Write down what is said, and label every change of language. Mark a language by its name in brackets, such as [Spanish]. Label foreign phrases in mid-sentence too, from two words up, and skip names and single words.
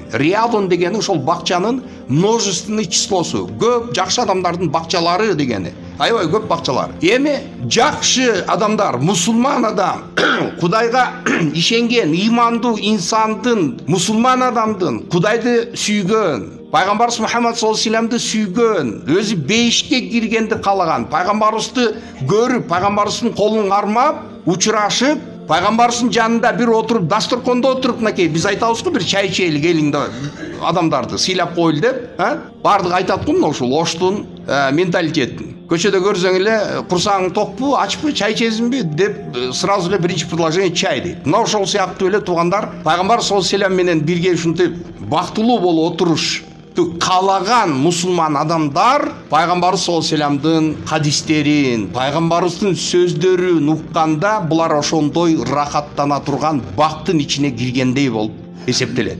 [Kyrgyz] Риядун дегени ошол бакчанын [Russian] множественный числосу. [Kyrgyz] Көп жакшы адамдардын бакчалары дегени. Аябай көп бакчалар. Эми жакшы адамдар, мусулман адам, Кудайга ишенген, имандуу инсандын, мусулман адамдын, Кудайды сүйгөн, Пайгамбарыбыз Мухаммад [Arabic] صلى الله عليه وسلمды [Kyrgyz] сүйгөн, өзү бейишке киргенди каалаган, пайгамбарыбызды көрүп, пайгамбарыбыздын колун кармап, учурашып, пайгамбарыбыздын жанында бир отуруп, дасторкондо отуруп, мынакей биз айтабыз го, бир чай ичели келиң деп адамдарды сыйлап койлу деп, бардыгы айтат го мына ушул Оштун менталитетин. Көчөдө көрсөң эле, курсагың токпу, ачпы, чай ичесиңби деп сразу эле биринчи предложение чай дейт. Мына ошол сыяктуу эле туугандар, пайгамбар [Arabic] صلى الله عليه وسلم [Kyrgyz] менен бирге ушинтип бактылуу болуп отуруш каалаган мусулман адамдар пайгамбарыбыз [Arabic] صلى الله عليه وسلمдын [Kyrgyz] хадистерин, пайгамбарыбыздын сөздөрүн укканда булар ошондой рахаттана турган бактын ичине киргендей болуп эсептелет.